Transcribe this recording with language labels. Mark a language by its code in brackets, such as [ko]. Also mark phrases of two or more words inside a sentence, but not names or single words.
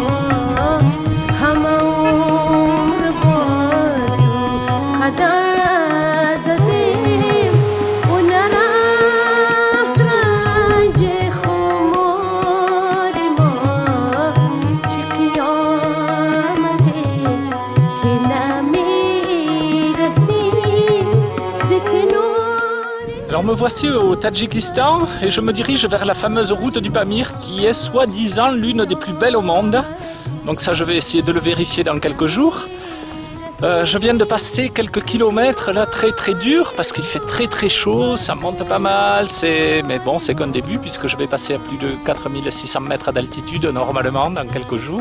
[fa] همه با تو قطع زدیم و نرفت رنج خمار ما. چه قیامتی [fr] Alors me voici au Tadjikistan et je me dirige vers la fameuse route du Pamir qui est soi-disant l'une des plus belles au monde. Donc ça je vais essayer de le vérifier dans quelques jours. Je viens de passer quelques kilomètres là très dur parce qu'il fait très chaud, ça monte pas mal, mais bon c'est qu'un début puisque je vais passer à plus de 4600 mètres d'altitude normalement dans quelques jours.